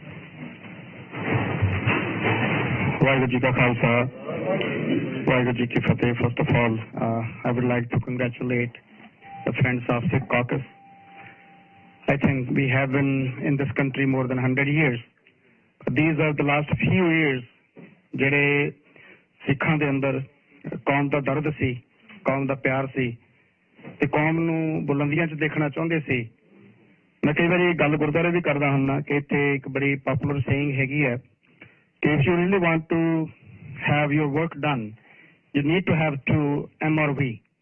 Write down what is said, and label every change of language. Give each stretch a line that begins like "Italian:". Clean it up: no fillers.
Punjabi: Waheguru Ji Ka Khalsa, Waheguru Ji Ki Fateh.
English: First of all, I would like to congratulate the Friends of Sikh Caucus. I think we have been in this country more than 100 years. These are the last few years
Punjabi: ਜਿਹੜੇ ਸਿੱਖਾਂ ਦੇ ਅੰਦਰ ਕੌਮ ਦਾ ਦਰਦ ਸੀ, ਕੌਮ ਦਾ ਪਿਆਰ ਸੀ ਤੇ ਕੌਮ ਨੂੰ ਬੁਲੰਦੀਆਂ 'ਚ ਦੇਖਣਾ ਚਾਹੁੰਦੇ ਸੀ। ਮੈਂ ਕਈ ਵਾਰੀ ਗੱਲ ਗੁਰਦੁਆਰੇ ਵੀ ਕਰਦਾ ਹੁੰਦਾ ਕਿ ਇੱਥੇ ਇੱਕ ਬੜੀ
English: popular saying
Punjabi: ਹੈਗੀ ਹੈ ਕਿ
English: if you really want to have your work done, you need to have two M or V.